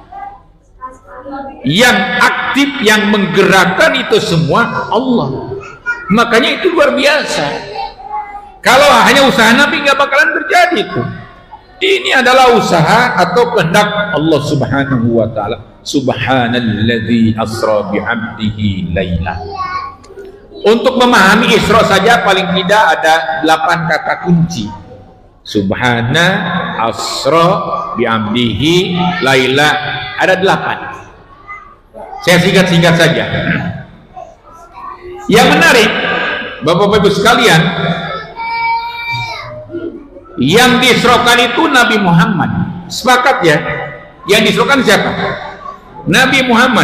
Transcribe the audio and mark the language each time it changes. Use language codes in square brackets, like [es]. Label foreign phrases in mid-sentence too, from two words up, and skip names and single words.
[id] Yang aktif, yang menggerakkan itu semua Allah. Makanya itu luar biasa. Kalau hanya usaha Nabi nggak bakalan terjadi itu. Ini adalah usaha atau kehendak Allah [ar] سبحانه وتعالى. سبحان الذي أسرى بعبده ليلا. [id] Untuk memahami Isra saja paling tidak ada 8 kata kunci. [ar] سبحان أسرى بعبده ليلا, ada 8. [id] Saya singkat-singkat saja. Yang menarik, Bapak-Bapak Ibu sekalian, yang diisrokan itu Nabi Muhammad. Sepakat ya? Yang diisrokan siapa? Nabi Muhammad.